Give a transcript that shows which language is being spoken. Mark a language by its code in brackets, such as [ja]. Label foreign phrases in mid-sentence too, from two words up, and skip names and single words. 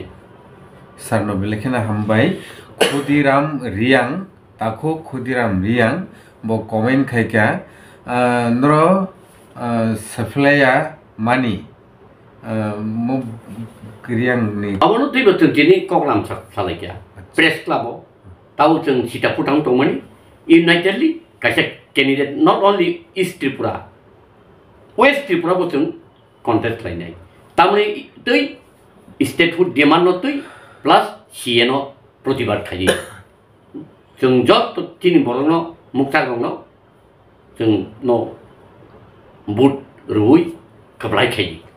[trp] सारनो बेलेखना हामबाय खुदिराम रियां ताखो खुदिराम रियां बो कमेन्ट खायका नर सफ्लाया मानि मो रियां नि अबनो तिबो तिनि कगलाम सालायका प्रेस क्लाबो ताउ जों सिटा फुटां दंमोन यूनाइटेडलि कासे [en] candidate not only East Tripura West Tripura [trp] बो जों कन्टेस्ट खालायनाय तामने तै [en] statehood demand [trp] तै प्लस सीएनो प्रतिबाद खायो जों जत तिनि बरनो मुक्तागंनो जों नो बुट रुई खबलाय खायो